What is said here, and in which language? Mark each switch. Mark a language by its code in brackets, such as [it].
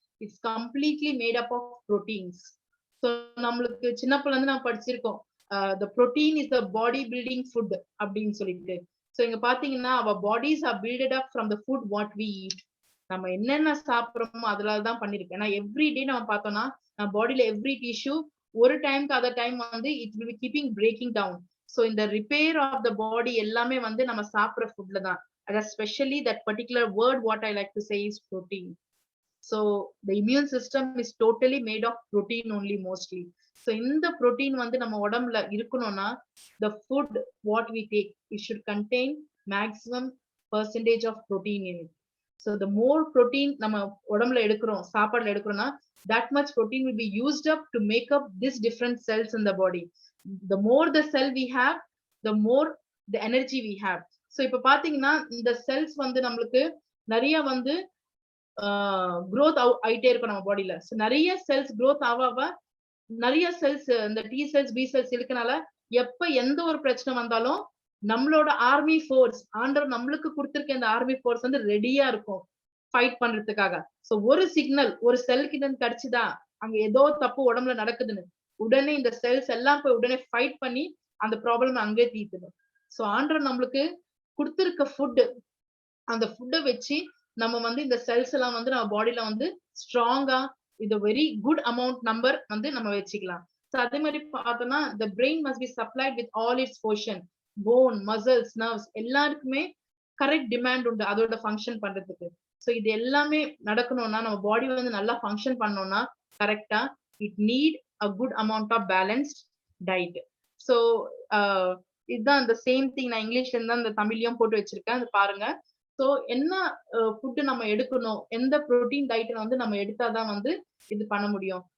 [en] It's completely made up of proteins. So [ta] நம்மளுக்கு சின்ன பிள்ளை இருந்து நம்ம படிச்சிருக்கோம், [en] the protein is the body building food [ta] அப்படின்னு சொல்லிட்டு. [en] so [ta] இங்க பாத்தீங்கன்னா [en] our bodies are built up from the food what we eat. [ta] நம்ம என்னென்ன சாப்பிடுறோமோ அதுலதான் பண்ணிருக்கு. ஏன்னா எவ்ரி டே நம்ம பார்த்தோம்னா நம்ம பாடியில எவ்ரி டிஷ்யூ ஒரு டைம்க்கு அதர் டைம் வந்து [en] It will be keeping breaking down. So இந்த repair of the body [ta] எல்லாமே வந்து நம்ம சாப்பிடுற ஃபுட்ல தான். [en] அது specially that particular word what I like to say is protein. So the immune system is totally made of protein only mostly. So [ta] இந்த protein வந்து நம்ம உடம்புல இருக்கணும்னா [en] the food what we take, it should contain maximum percentage of protein in it. So the more protein [ta] நம்ம உடம்புல எடுக்கிறோம், சாப்பாடுல எடுக்கிறோம்னா [en] that much protein will be used up to make up these different cells in the body. The more the cell we have, the more the energy we have. [ta] So இப்ப பாத்தீங்கன்னா இந்த cells வந்து நம்மளுக்கு நிறைய வந்து growth ஆயிட்டே இருக்கும் நம்ம பாடியில. So நிறைய cells growth ஆவ நிறைய செல்ஸ் இந்த டி செல்ஸ் பி செல்ஸ் இருக்கனால எப்ப எந்த ஒரு பிரச்சனை வந்தாலும் நம்மளோட ஆர்மி ஃபோர்ஸ் ஆண்டவர் நம்மளுக்கு கொடுத்திருக்க இந்த ஆர்மி ஃபோர்ஸ் வந்து ரெடியா இருக்கும் ஃபைட் பண்றதுக்காக. சோ ஒரு சிக்னல் ஒரு செல் கிட்ட இருந்து கிடைச்சுதா அங்க ஏதோ தப்பு உடம்புல நடக்குதுன்னு உடனே இந்த செல்ஸ் எல்லாம் போய் உடனே ஃபைட் பண்ணி அந்த ப்ராப்ளம் அங்கே தீர்த்துது. சோ ஆண்டவர் நம்மளுக்கு கொடுத்திருக்க ஃபுட், அந்த ஃபுட்டை வச்சு நம்ம வந்து இந்த செல்ஸ் எல்லாம் வந்து நம்ம பாடியில வந்து ஸ்ட்ராங்கா இது வெரி குட் அமௌண்ட் நம்பர் வந்து நம்ம வச்சுக்கலாம். [en] so [ta] அதே மாதிரி பார்த்தோம்னா [en] the brain must be supplied with all its portion, bone, muscles, nerves [ta] எல்லாருக்குமே கரெக்ட் டிமாண்ட் உண்டு அதோட ஃபங்க்ஷன் பண்றதுக்கு. சோ இது எல்லாமே நடக்கணும்னா நம்ம பாடி வந்து நல்லா ஃபங்க்ஷன் பண்ணணும்னா கரெக்டா [en] It need a good amount of balanced diet. [ta] So இதுதான் அந்த சேம் திங் நான் இங்கிலீஷ்ல இருந்தா அந்த தமிழ்லயும் போட்டு வச்சிருக்கேன், அது பாருங்க. சோ என்ன ஃபுட் நம்ம எடுக்கணும், எந்த புரோட்டீன் டயட் வந்து நம்ம எடுத்தாதான் வந்து இது பண்ண முடியும்.